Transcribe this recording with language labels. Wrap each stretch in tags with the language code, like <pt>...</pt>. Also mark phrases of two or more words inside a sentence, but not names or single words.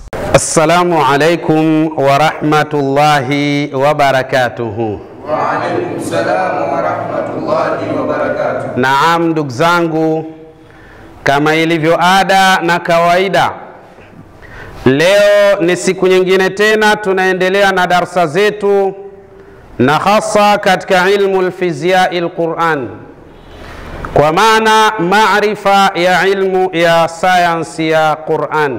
<ar>السلام عليكم ورحمة الله وبركاته. وعليكم السلام ورحمة الله وبركاته.</ar> <sw>Naam, ndugu zangu, kama ilivyo ada na kawaida, leo ni siku nyingine tena tunaendelea na darsa zetu, na hasa katika</sw> <ar>علم الفيزياء القرآن,</ar> <sw>kwa maana maarifa ya ilmu ya sayansi ya Qur'an.</sw>